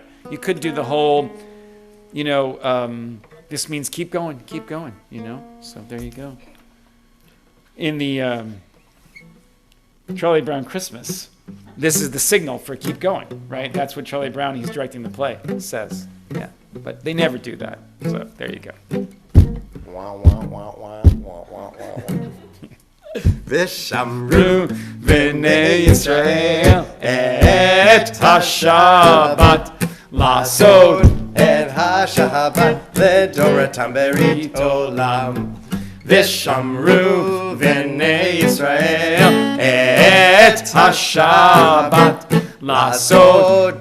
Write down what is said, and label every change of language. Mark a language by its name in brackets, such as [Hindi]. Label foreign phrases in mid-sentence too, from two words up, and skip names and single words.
[English] You could do the whole, this means keep going, So there you go. In the Charlie Brown Christmas, this is the signal for keep going, right? That's what Charlie Brown, he's directing the play, says. Yeah, but they never do that. So there you go. Wah, wah, wah, wah, wah, wah, wah. [Hebrew] ושמרו בני ישראל את השבת לעשות את השבת לדורותם ברית עולם. ושמרו בני ישראל את השבת לעשות